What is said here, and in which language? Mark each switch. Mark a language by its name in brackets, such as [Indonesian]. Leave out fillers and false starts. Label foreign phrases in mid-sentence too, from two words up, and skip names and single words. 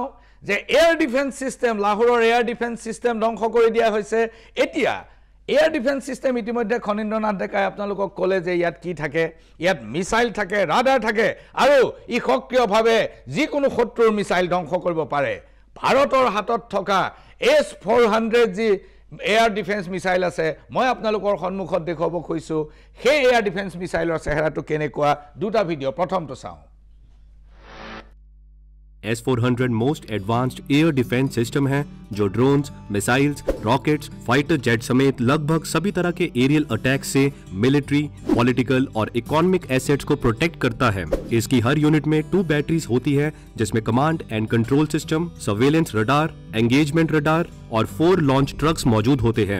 [Assamese] যে [English] air defence system [Assamese] লাহোৰৰ [English] air defence system [Assamese] ধ্বংস কৰি দিয়া হৈছে এতিয়া [English] air defence system [Assamese] ইতিমধ্যে খনিন্দ্ৰনাথ ডেকাই আপোনালোকক ক'লে যে ইয়াত কি থাকে ইয়াত মিসাইল থাকে ৰাডাৰ থাকে আৰু ই সক্ৰিয়ভাৱে যিকোনো শত্ৰুৰ মিসাইল ধ্বংস কৰিব পাৰে ভাৰতৰ হাতত থকা S-400 যি [English] air defence missile [Assamese] আছে মই আপোনালোকৰ সন্মুখত দেখুৱাব খুজিছো সেই [English] air defence [Assamese] মিসাইলৰ চেহেৰাটো কেনেকুৱা দুটা ভিডিঅ প্ৰথমটো চাওঁ [Hindi] S-400 [English] most advanced air defense system [Hindi] है जो [English] drones, missiles, rockets, fighter jet [Hindi] समेत लगभग सभी तरह के [English] aerial attack [Hindi] से [English] military, political [Hindi] और [English] economic assets [Hindi] को प्रोटेक्ट करता है। इसकी हर यूनिट में 2 बैटरीज होती है जिसमें [English] command and control system, surveillance radar, engagement radar [Hindi] और 4 [English] launch trucks [Hindi] मौजूद होते हैं।